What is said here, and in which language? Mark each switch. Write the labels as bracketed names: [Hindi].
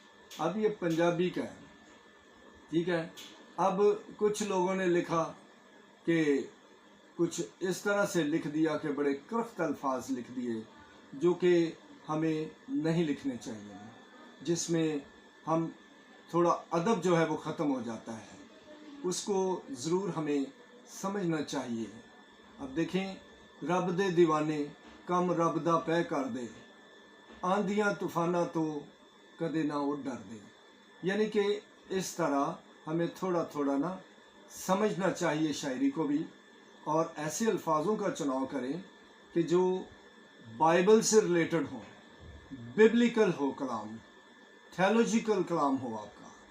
[Urdu] اب یہ پنجابی کا ہے، ٹھیک ہے. اب کچھ لوگوں نے لکھا کہ کچھ اس طرح سے لکھ دیا کہ بڑے کرخت الفاظ لکھ دیے جو کہ ہمیں نہیں لکھنے چاہیے، جس میں ہم تھوڑا ادب جو ہے وہ ختم ہو جاتا ہے. اس کو ضرور ہمیں سمجھنا چاہیے. اب دیکھیں، [Punjabi] رب دے دیوانے کم رب دا پہ کر دے، آندیاں طوفاناں تو کدے نہ وہ ڈر دے. [Urdu] یعنی کہ اس طرح ہمیں تھوڑا تھوڑا نا سمجھنا چاہیے شاعری کو بھی، اور ایسے الفاظوں کا چناؤ کریں کہ جو بائبل سے ریلیٹڈ ہوں، ببلیکل ہو کلام، تھیولوجیکل کلام ہو آپ کا.